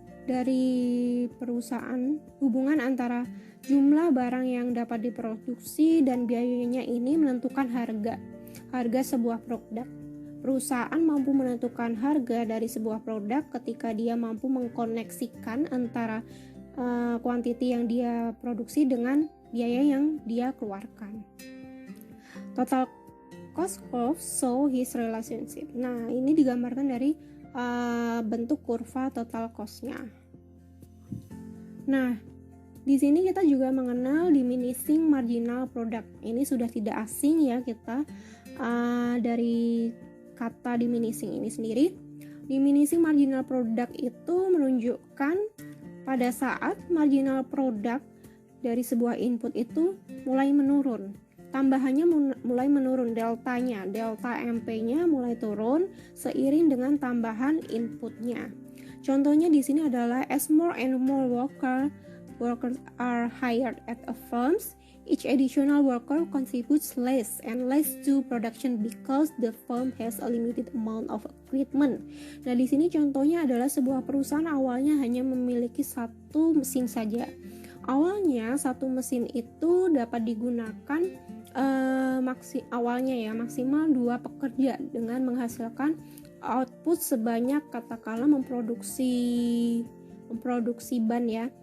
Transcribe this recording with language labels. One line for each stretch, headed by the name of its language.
Indonesian: dari perusahaan, hubungan antara jumlah barang yang dapat diproduksi dan biayanya ini menentukan harga sebuah produk. Perusahaan mampu menentukan harga dari sebuah produk ketika dia mampu mengkoneksikan antara kuantiti yang dia produksi dengan biaya yang dia keluarkan.
English: Total cost curve show his relationship.
Indonesian: Nah, ini digambarkan dari bentuk kurva total cost-nya. Nah, di sini kita juga mengenal diminishing marginal product. Ini sudah tidak asing ya kita dari kata diminishing ini sendiri. Diminishing marginal product itu menunjukkan pada saat marginal product dari sebuah input itu mulai menurun. Tambahannya mulai menurun, delta MP-nya mulai turun seiring dengan tambahan inputnya. Contohnya di sini adalah
English: as more and more workers are hired at a firms, each additional worker contributes less and less to production because the firm has a limited amount of equipment.
Indonesian: Nah, di sini contohnya adalah sebuah perusahaan awalnya hanya memiliki satu mesin saja. Awalnya satu mesin itu dapat digunakan maksimal 2 pekerja dengan menghasilkan output sebanyak katakanlah memproduksi ban ya.